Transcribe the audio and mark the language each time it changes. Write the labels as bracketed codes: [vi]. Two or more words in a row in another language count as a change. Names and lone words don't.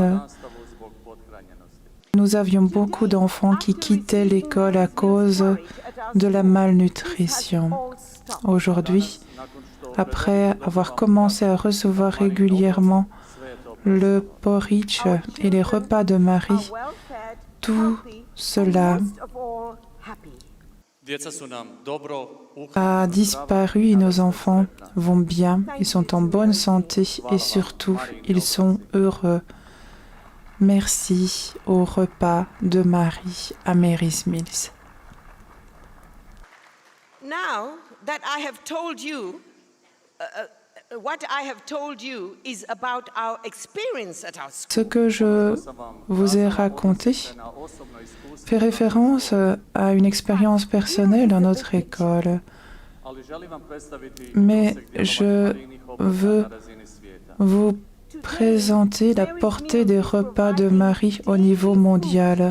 [hr] nastavu zbog pothranjenosti. [fr] nous avions beaucoup d'enfants qui quittaient l'école à cause de la malnutrition. Aujourd'hui, [hr] Nakon što [fr] après avoir commencé à recevoir régulièrement le porridge et les repas de Marie, tout cela [hr] djeca su nam dobro [fr] a disparu et nos enfants vont bien, ils sont en bonne santé et surtout ils sont heureux. Merci au repas de Marie à Mary's Mills. [en] Now that I have told you, what I have told you is about our experience at our school. [fr] Ce que je vous ai raconté fait référence à une expérience personnelle dans notre école, mais je veux vous présenter la portée des repas de Marie au niveau mondial.